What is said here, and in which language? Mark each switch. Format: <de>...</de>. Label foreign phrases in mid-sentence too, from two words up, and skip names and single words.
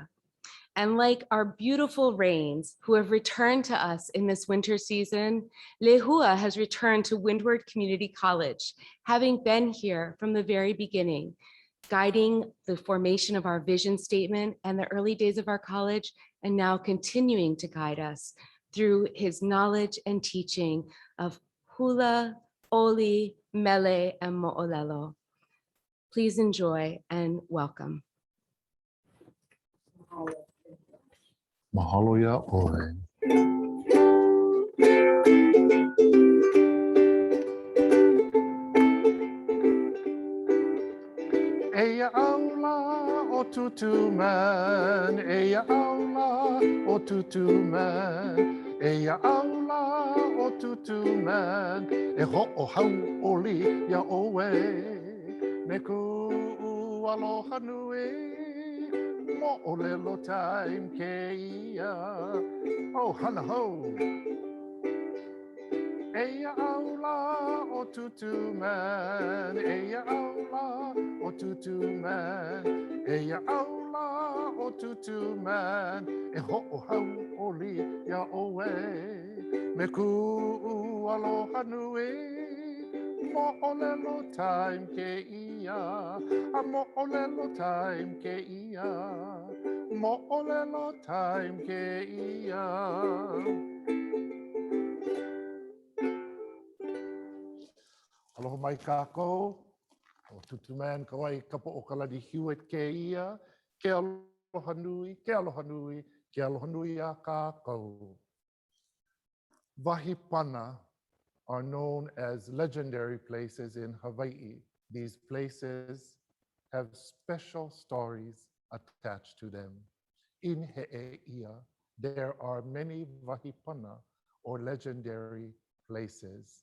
<en>And like our beautiful rains who have returned to us in this winter season, Lehua has returned to Windward Community College, having been here from the very beginning, guiding the formation of our vision statement and the early days of our college, and now continuing to guide us through his knowledge and teaching of hula, oli, mele, and mo'olelo. Please enjoy and welcome.</en> <haw>Mahalo ia ʻoe. Eia aula o tutu man, eia aula o tutu man, eia aula o tutu man, e ho'o hau oli ia oe, me ku aloha nui. Mo'olelo time ke ia. Oh, hana ho. Eia aula o tutu man. Eia aula o tutu man. Eia aula o tutu man. E ho'o hau oli ia oe. Me ku aloha nui. Mo'olelo time ke ia. A mo'olelo time ke ia. Mo'olelo time ke ia. Aloha mai kākou. O tutu man kawai kapa o kalani Hewitt ke ia. Ke aloha nui, ke aloha nui, ke aloha nui a kākou. Wahi pana</haw> <en>are known as legendary places in Hawaii. These places have special stories attached to them. In He'eia, there are many wahipana or legendary places.</en>